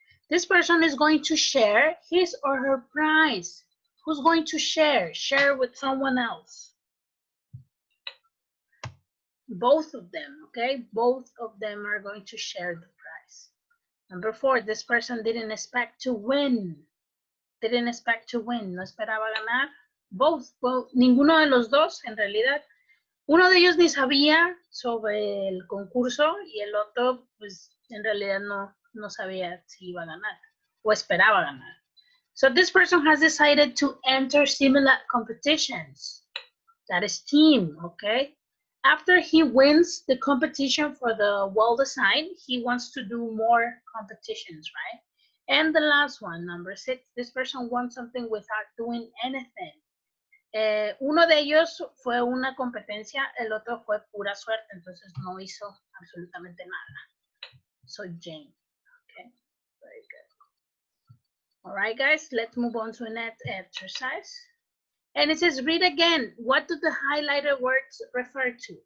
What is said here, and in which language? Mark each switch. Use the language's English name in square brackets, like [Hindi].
[English] This person is going to share his or her prize. Who's going to share? Share with someone else. Both of them, okay? Both of them are going to share the prize. Number four, this person didn't expect to win. Didn't expect to win. [Spanish] No esperaba ganar. Both, ninguno de los dos, en realidad. Uno de ellos ni sabía sobre el concurso y el otro, pues, en realidad no sabía si iba a ganar o esperaba ganar. [English] So this person has decided to enter similar competitions. That is team, okay? After he wins the competition for the wall design, he wants to do more competitions, right? And the last one, number six, this person wants something without doing anything. [Spanish] Uno de ellos fue una competencia, el otro fue pura suerte, entonces no hizo absolutamente nada. [English] So Jane, okay, very good. All right, guys, let's move on to the next exercise. And it says, read again. What do the highlighted words refer to?